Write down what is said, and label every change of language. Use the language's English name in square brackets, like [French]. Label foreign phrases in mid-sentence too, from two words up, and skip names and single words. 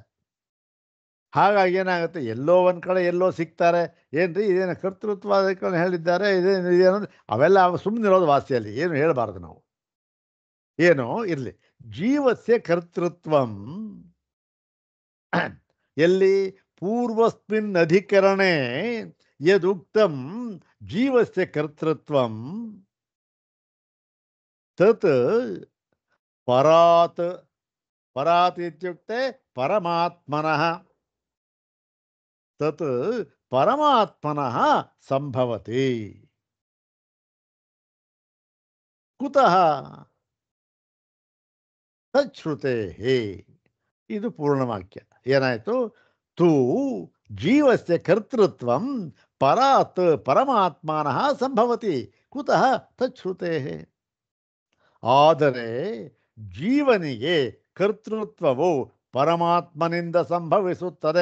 [Kannada] ಹಾಗಾಗಿ ಏನಾಗುತ್ತೆ? ಎಲ್ಲೋ ಒಂದು ಕಡೆ ಎಲ್ಲೋ ಸಿಗ್ತಾರೆ. ಏನ್ರಿ ಇದೇನು ಕರ್ತೃತ್ವ ಅದಕ್ಕೆ ಹೇಳಿದ್ದಾರೆ, ಇದೇನು ಅವೆಲ್ಲ ಸುಮ್ಮನಿರೋದು ವಾಸಿಯಲ್ಲಿ, ಏನು ಹೇಳಬಾರ್ದು ನಾವು. ಏನೋ ಇರಲಿ. [Sanskrit] ಜೀವಸ್ಯ ಕರ್ತೃತ್ವಂ [Kannada] ಎಲ್ಲಿ? [Sanskrit] ಪೂರ್ವಸ್ಮಿನ್ ಅಧಿಕರಣೆ ಯದುಕ್ತಂ ಜೀವಸ್ಯ ಕರ್ತೃತ್ವಂ ತತ್ ಪರಾತ್. ಪರಾತ್ ಇತ್ಯುಕ್ತೆ ಪರಮಾತ್ಮನಃ. ತತ್ ಪರಮಾತ್ಮನಃ ಸಂಭವತಿ. ಕುತಃ? ತಚ್ಶ್ರುತೆ. ಇದು ಪೂರ್ಣವಾಕ್ಯ. ಏನಾಯಿತು? ತೂ ಜೀವಸ್ಯ ಕರ್ತೃತ್ವಂ ಪರಾತ್ ಪರಮಾತ್ಮನಃ ಸಂಭವತಿ. ಕುತಃ? ತಚ್ಶ್ರುತೆ. [Kannada] ಆದರೆ ಜೀವನಿಗೆ ಕರ್ತೃತ್ವವು ಪರಮಾತ್ಮನಿಂದ ಸಂಭವಿಸುತ್ತದೆ.